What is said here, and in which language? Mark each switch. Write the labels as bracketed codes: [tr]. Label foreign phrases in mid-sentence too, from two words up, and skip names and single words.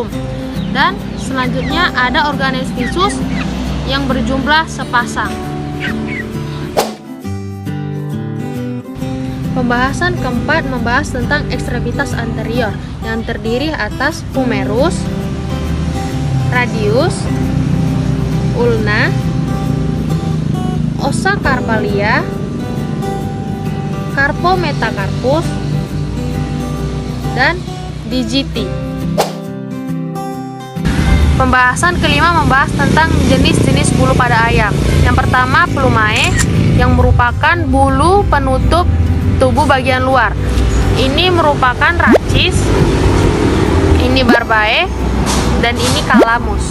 [id] Dan selanjutnya ada [la] organelles visus [id] yang berjumlah sepasang. Pembahasan keempat membahas tentang ekstremitas anterior yang terdiri atas humerus, radius, [la] ulna, ossa carpalia, carpometacarpus, [id] dan digiti. Pembahasan kelima membahas tentang jenis-jenis bulu pada ayam. Yang pertama, plumae yang merupakan bulu penutup tubuh bagian luar. Ini merupakan racis, ini barbae, dan ini calamus.